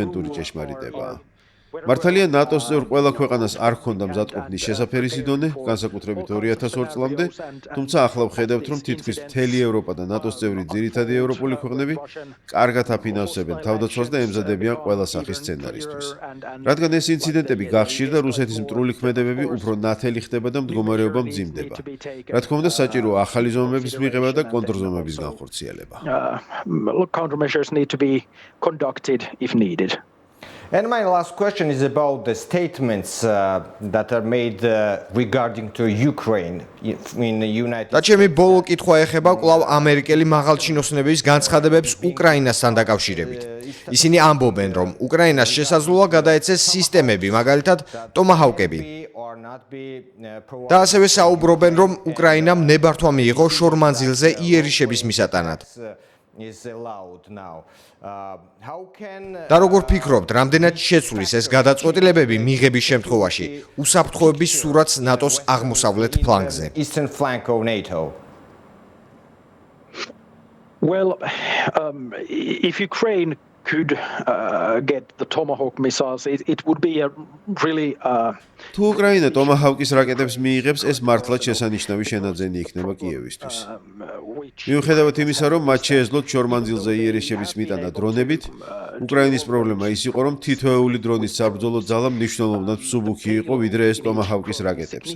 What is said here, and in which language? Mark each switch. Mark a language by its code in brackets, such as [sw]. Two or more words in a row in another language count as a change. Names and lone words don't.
[ka] ეს ფუნდამენტური ჭეშმარიტებაა. მართალია ნატოს წევრ ყველა ქვეყანას არ ჰქონდა მზადყოფნის შესაფერისი დონე, განსაკუთრებით 2002 წლამდე, თუმცა ახლა ვხედავთ, რომ თითქმის მთელი ევროპა და ნატოს წევრი ძირითადი ევროპული ქვეყნები კარგად აფინანსებენ თავდაცვას და ემზადებიან ყველა სახის სცენარისთვის. რადგან ეს ინციდენტები გახშირდა, რუსეთის მტრული ქმედებები უფრო ნათელი ხდება და მდგომარეობა მძიმდება. რა თქმა უნდა, საჭიროა ახალი ზომების მიღება და კონტრზომების განხორციელება. [en] Countermeasures need to be conducted if needed. And my last question is about the statements that are made regarding to Ukraine in the United [ka] და ჩემი ბოლო კითხვა ეხება კვლავ ამერიკელი მაღალჩინოსნების განცხადებებს უკრაინასთან დაკავშირებით. ისინი ამბობენ, რომ უკრაინას შესაძლოა გადაეცეს სისტემები, მაგალითად ტომაჰავკები. და ასევე საუბრობენ, რომ უკრაინამ ნებართვა მიიღო შორმანძილზე იერიშების მისატანად. და როგორ ფიქრობთ, რამდენად შეცვლის ეს გადაწყვეტილებები მიღების შემთხვევაში უსაფრთხოების სურათს ნატოს აღმოსავლეთ ფლანგზე? [en] Well, if Ukraine could get the Tomahawk missiles, it would be a really [ka] თუ უკრაინა ტომაჰავკის რაკეტებს მიიღებს, ეს მართლაც შესანიშნავი შენაძენი იქნება კიევისთვის. მიუხედავად იმისა, რომ მათ შეეძლოთ შორმანძილზე იერიშების მიტანა დრონებით, უკრაინის პრობლემა ის იყო, რომ თითოეული დრონის საბრძოლო ძალა მნიშვნელოვნად მსუბუქი იყო, ვიდრე ეს ტომაჰავკის რაკეტებს.